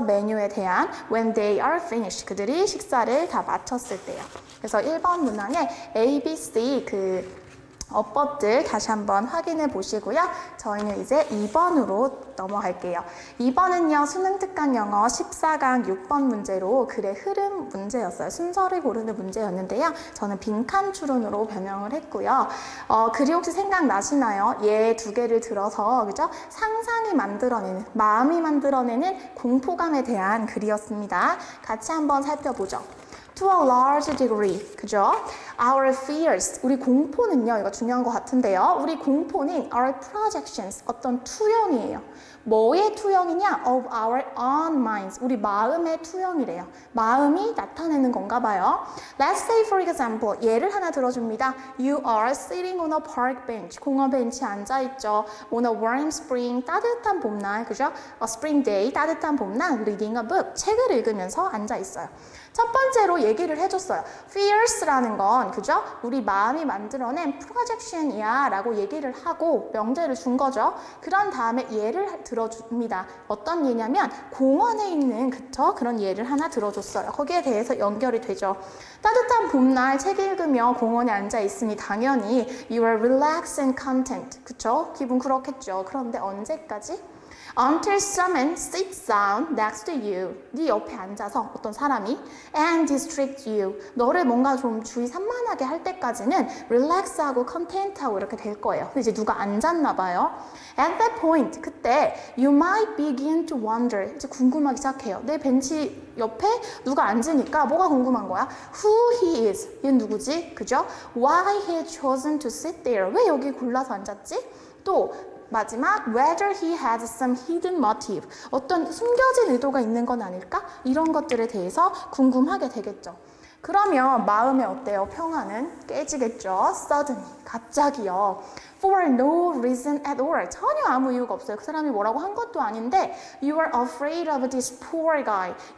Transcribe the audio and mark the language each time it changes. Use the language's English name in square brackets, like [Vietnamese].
[Korean] 메뉴에 대한 [English] when they are finished. [Korean] 그들이 식사를 다 마쳤을 때요. 그래서 1번 문항에 A, B, C 어법들 다시 한번 확인해 보시고요. 저희는 이제 2번으로 넘어갈게요. 2번은요. 수능특강 영어 14강 6번 문제로 글의 흐름 문제였어요. 순서를 고르는 문제였는데요. 저는 빈칸 추론으로 변형을 했고요. 글이 혹시 생각나시나요? 얘 두 개를 들어서 그죠? 상상이 만들어내는, 마음이 만들어내는 공포감에 대한 글이었습니다. 같이 한번 살펴보죠. [English] To a large degree. [Korean] 그죠? [English] Our fears. [Korean] 우리 공포는요. 이거 중요한 것 같은데요. 우리 공포는 [English] our projections. [Korean] 어떤 투영이에요. 뭐의 투영이냐? [English] Of our own minds. [Korean] 우리 마음의 투영이래요. 마음이 나타내는 건가 봐요. [English] Let's say for example. 예를 하나 들어줍니다. You are sitting on a park bench. [Korean] 공원 벤치에 앉아있죠. [English] On a warm spring. [Korean] 따뜻한 봄날. 그죠? [English] A spring day. [Korean] 따뜻한 봄날. [English] Reading a book. [Korean] 책을 읽으면서 앉아있어요. 첫 번째로 얘기를 해줬어요. Fears라는 건 그죠? 우리 마음이 만들어낸 projection이야 라고 얘기를 하고 명제를 준 거죠. 그런 다음에 예를 들어줍니다. 어떤 예냐면 공원에 있는 그쵸? 그런 예를 하나 들어줬어요. 거기에 대해서 연결이 되죠. 따뜻한 봄날 책 읽으며 공원에 앉아 있으니 당연히 [English] you are relaxed and content. [Korean] 그쵸? 기분 그렇겠죠. 그런데 언제까지? [English] Until someone sits down next to you. [Korean] 네 옆에 앉아서 어떤 사람이 [English] and distract you. [Korean] 너를 뭔가 좀 주의 산만하게 할 때까지는 relax하고 content하고 이렇게 될 거예요. 근데 이제 누가 앉았나 봐요. [English] At that point, [Korean] 그때 [English] you might begin to wonder. [Korean] 이제 궁금하기 시작해요. 내 벤치 옆에 누가 앉으니까 뭐가 궁금한 거야? [English] Who he is. [Korean] 얘는 누구지? 그죠? [English] Why he had chosen to sit there. [Korean] 왜 여기 골라서 앉았지? 또 마지막, [English] whether he has some hidden motive. [Korean] 어떤 숨겨진 의도가 있는 건 아닐까? 이런 것들에 대해서 궁금하게 되겠죠. 그러면 마음에 어때요? 평화는 깨지겠죠. [English] Suddenly, [Korean] 갑자기요. [English] For no reason at all. [Korean] 전혀 아무 이유가 없어요. 그 사람이 뭐라고 한 것도 아닌데 [English] You are afraid of this poor guy.